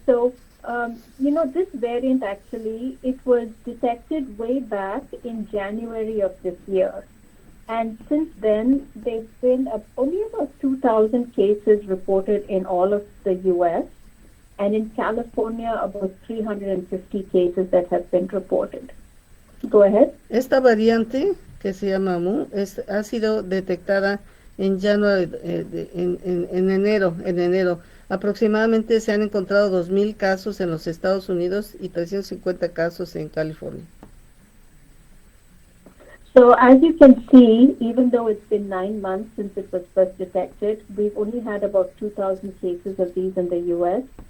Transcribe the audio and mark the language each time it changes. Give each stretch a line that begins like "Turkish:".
English: So, this variant actually, it was detected way back in January of this year. And since then, there's been only about 2,000 cases reported in all of the U.S. And in California, about 350 cases that have been reported. Go ahead.
Spanish: Esta variante, que se llama MU, ha sido detectada en January, en enero. Aproximadamente se han encontrado 2,000 casos en los Estados Unidos y 350 casos en California.
English: So as you can see, even though it's been 9 months since it was first detected, we've only had about 2,000 cases of these in the U.S.